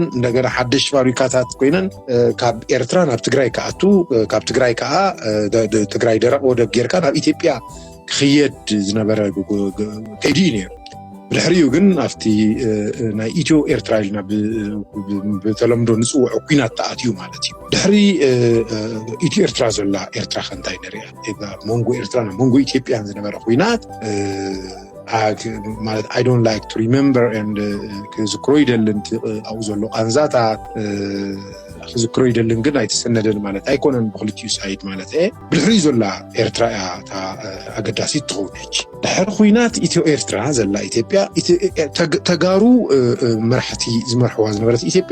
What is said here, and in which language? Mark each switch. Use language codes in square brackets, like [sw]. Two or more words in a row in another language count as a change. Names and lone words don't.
[ti] እንደገና ሓደሽ ፋብሪካታት ኮይነን ካብ ኤርትራ ናብ ትግራይ ከኣቱ ካብ ትግራይ ከዓ ትግራይ ደረቕ ወደብ ጌርካ ናብ ኢትዮጵያ ክኽየድ ዝነበረ ከይዲ ነይሩ ብድሕሪኡ ግን ኣብቲ ናይ ኢትዮ ኤርትራ ኢልና ብተለምዶ ንፅውዖ ኩናት ተኣትዩ ማለት እዩ ድሕሪ ኢትዮ ኤርትራ ዘላ ኤርትራ ከንታይ ንሪኣ መንጎ ኤርትራ መንጎ ኢትዮጵያን ዝነበረ ኩናት ማለት [en] I don't like to remember and [ti] ክዝክሮ ይደልን ኣብኡ ዘሎ ቃንዛታት ክዝክሮ ይደልን ግን ኣይተሰነደን ማለት ኣይኮነን ብክልቲኡ ሳይድ ማለት ብድሕሪ ዘላ ኤርትራ ኣገዳሲት ትኸውን ድሕሪ ኩናት ኢትዮ ኤርትራ ዘላ ኢትዮጵያ ተጋሩ መራሕቲ ዝመርሕዋ ዝነበረት ኢትዮጵያ